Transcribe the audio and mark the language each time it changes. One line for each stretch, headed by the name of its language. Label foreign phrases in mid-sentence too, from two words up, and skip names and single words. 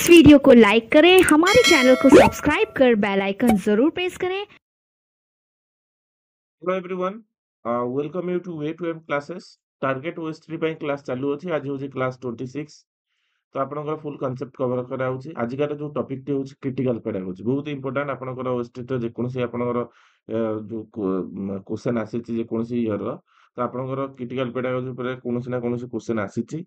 Hindi: वीडियो को लाइक करें, हमारे चैनल को सब्सक्राइब कर
English: bell icon
Hindi: जरूर प्रेस करें।
English: Hello everyone, welcome you to Way To M Classes. Target OS3
Odia: ପାଇଁ କ୍ଲାସ୍ ଚାଲୁଅଛି। ଆଜି ହେଉଛି କ୍ଲାସ୍ 26। ତ ଆପଣଙ୍କର
English: full concept cover
Odia: କରାଯାଉଛି। ଆଜିକାର ଯେଉଁ ଟପିକଟି ହେଉଛି
English: critical pedagogy,
Odia: ବହୁତ ଇମ୍ପୋର୍ଟାଣ୍ଟ। ଆପଣଙ୍କର ଓଏସ୍3 ଯେକୌଣସି ଆପଣଙ୍କର ଯେଉଁ କ୍ୱେଶ୍ଚନ୍ ଆସିଛି ଯେକୌଣସି ଇୟରର, ତ ଆପଣଙ୍କର
English: critical pedagogy
Odia: ଉପରେ କୌଣସି ନା କୌଣସି କ୍ୱେଶ୍ଚନ୍ ଆସିଛି।